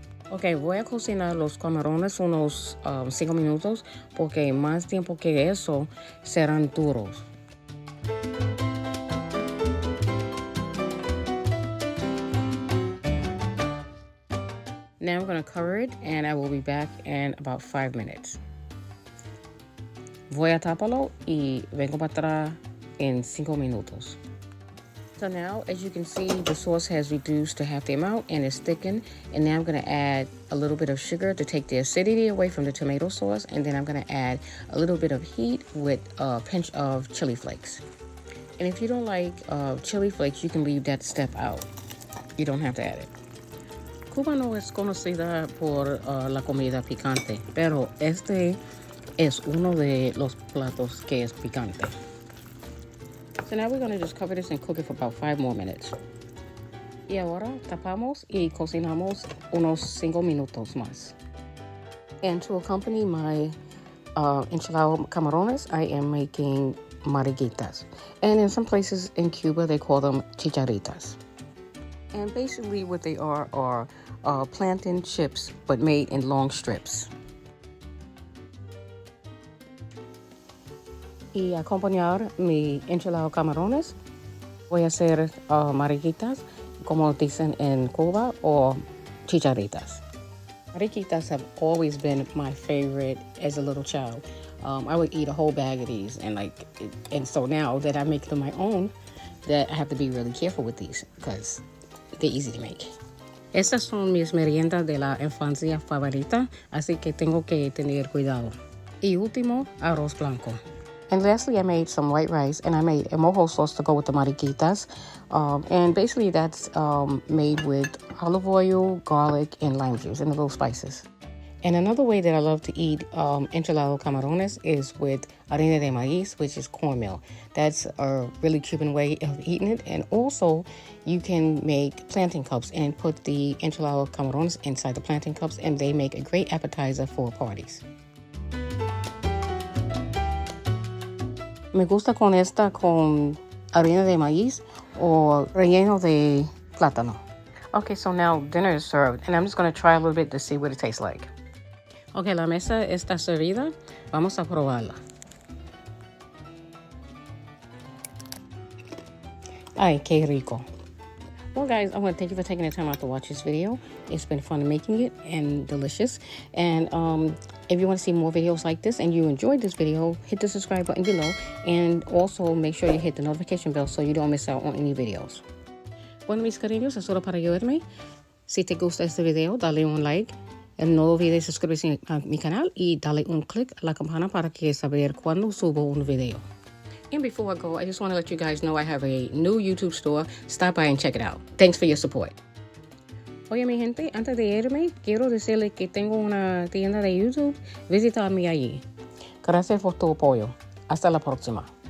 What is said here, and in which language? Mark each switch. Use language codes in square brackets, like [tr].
[es] Ok, voy a cocinar los camarones unos 5 minutos porque más tiempo que eso serán duros. [en] Now I'm going to cover it and I will be back in about 5 minutes. [es] Voy a taparlo y vengo para atrás en 5 minutos. [en] So now, as you can see, the sauce has reduced to half the amount and is thickened. And now I'm going to add a little bit of sugar to take the acidity away from the tomato sauce. And then I'm going to add a little bit of heat with a pinch of chili flakes. And if you don't like chili flakes, you can leave that step out. You don't have to add it. [es] Cuba no es conocida por la comida picante, pero este es uno de los platos que es picante. [en] So now we're going to just cover this and cook it for about 5 more minutes. [es] Y ahora tapamos y cocinamos unos 5 minutos más. [en] And to accompany my enchilado camarones, I am making mariquitas. And in some places in Cuba, they call them chicharitas. And basically what they are plantain chips, but made in long strips. [es] Y acompañar mi enchilado camarones, voy a hacer mariquitas, como dicen en Cuba, or chicharitas. [en] Mariquitas have always been my favorite as a little child. I would eat a whole bag of these, and so now that I make them my own, that I have to be really careful with these because they're easy to make. [es] Estas son mis meriendas de la infancia favorita, así que tengo que tener cuidado. Y último, arroz blanco. [en] And lastly, I made some white rice, and I made a mojo sauce to go with the mariquitas. And basically, that's made with olive oil, garlic, and lime juice, and a little spices. And another way that I love to eat enchilado camarones is with harina de maíz, which is cornmeal. That's a really Cuban way of eating it. And also, you can make plantain cups and put the enchilado camarones inside the plantain cups, and they make a great appetizer for parties. [es] Me gusta con harina de maíz o relleno de plátano. [en] Okay, so now dinner is served, and I'm just going to try a little bit to see what it tastes like. [es] Okay, la mesa está servida. Vamos a probarla. Ay, qué rico. [en] Well, guys, I want to thank you for taking the time out to watch this video. It's been fun making it and delicious. And if you want to see more videos like this and you enjoyed this video, hit the subscribe button below. And also make sure you hit the notification bell so you don't miss out on any videos. [es] Bueno, mis cariños, es hora para ayudarme. Si te gusta este video, dale un like. No olvides suscribirse a mi canal y dale un click a la campana para que saber cuando subo un video. [en] And before I go, I just want to let you guys know I have a new YouTube store. Stop by and check it out. Thanks for your support. [es] Oye, mi gente, antes de irme, quiero decirles que tengo una tienda de YouTube. Visítame allí. Gracias por tu apoyo. Hasta la próxima.